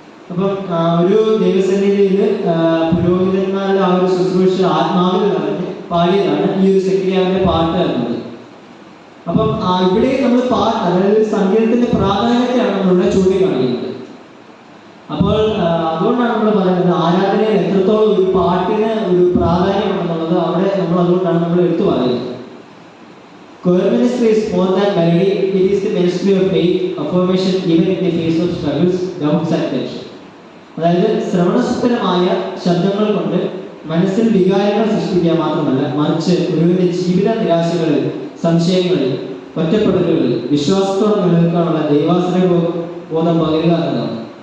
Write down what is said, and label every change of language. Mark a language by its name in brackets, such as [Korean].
[Malayalam] അപ്പം ഒരു ദൈവസന്നിധിയിൽ പുരോഹിതന്മാരുടെ ആ ഒരു ശുശ്രൂഷ ആത്മാവിൽ നിറഞ്ഞ് പാടിയതാണ് ഈ ഒരു സെക്കരിയാവിന്റെ പാട്ട് എന്നത്. അപ്പം ഇവിടെ നമ്മൾ പാട്ട്, അതായത് സംഗീതത്തിന്റെ പ്രാധാന്യത്തെയാണ് നമ്മളിവിടെ ചൂണ്ടിക്കാണിക്കുന്നത്. അപ്പോൾ അതുകൊണ്ടാണ് നമ്മൾ പറയുന്നത് ആരാധനയിൽ എത്രത്തോളം ഒരു പാട്ടിന് ഒരു പ്രാധാന്യമുണ്ടെന്നുള്ളത് അവിടെ അതുകൊണ്ടാണ് നമ്മൾ എടുത്തു പറയുന്നത്. [English] Choir ministry is more than melody. It is the ministry of faith, affirmation even in the face of struggles, doubts and tension. [Malayalam] അതായത് ശ്രവണസുന്ദരമായ ശബ്ദങ്ങൾ കൊണ്ട് മനസ്സിൽ വികാരങ്ങൾ സൃഷ്ടിക്കുക മാത്രമല്ല, മറിച്ച് ഒരുവിന്റെ ജീവിത നിരാശകളിൽ, സംശയങ്ങളിൽ, ഒറ്റപ്പെടലുകളിൽ വിശ്വാസത്തോടെ നിലനിൽക്കാനുള്ള ദൈവാശ്രയ ബോധം പകരുക എന്നതാണ്.